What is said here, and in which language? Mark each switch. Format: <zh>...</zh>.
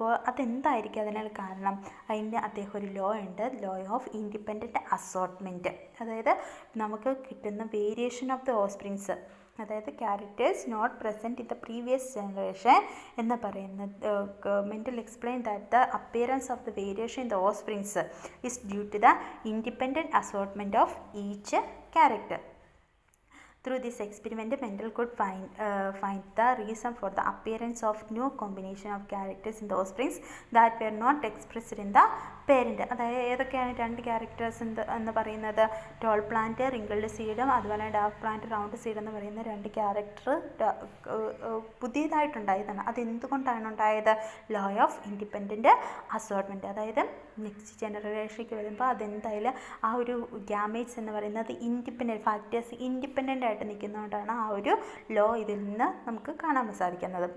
<ml>അതെന്തായിരിക്കും അതിനാൽ കാരണം? അതിൻ്റെ അദ്ദേഹം ഒരു ലോ ഉണ്ട്,</ml> <en>Law of independent assortment.</en> <ml>അതായത് നമുക്ക് കിട്ടുന്ന</ml> <en>variation of the offsprings അതായത് characters not present in the previous generation</en> <ml>എന്ന് പറയുന്നത്</ml> <en>Mendel explain that the appearance of the variation in the offsprings is due to the independent assortment of each character. Through this experiment, Mendel could find the reason for the appearance of new combination of characters in the offsprings that were not expressed in the parent.</en> <ml>അതായത് ഏതൊക്കെയാണ് രണ്ട് characters എന്ന് പറയുന്നത്? Toll plant wrinkled സീഡും അതുപോലെ dark plant round seed എന്ന് പറയുന്ന രണ്ട് character പുതിയതായിട്ടുണ്ടായതാണ്. അതെന്തുകൊണ്ടാണ് ഉണ്ടായത്?</ml> <en>Law of independent assortment.</en> <ml>അതായത് നെക്സ്റ്റ് ജനറേഷനിലേക്ക് വരുമ്പോൾ അതെന്തായാലും ആ ഒരു ഗ്യാമേറ്റ്സ് എന്ന് പറയുന്നത് ഇൻഡിപെൻഡൻറ്റ് ഫാക്ടേഴ്സ് ഇൻഡിപെൻഡൻ്റ് ആയിട്ട് നിൽക്കുന്നതുകൊണ്ടാണ് ആ ഒരു ലോ ഇതിൽ നിന്ന് നമുക്ക് കാണാൻ സാധിക്കുന്നത്.</ml>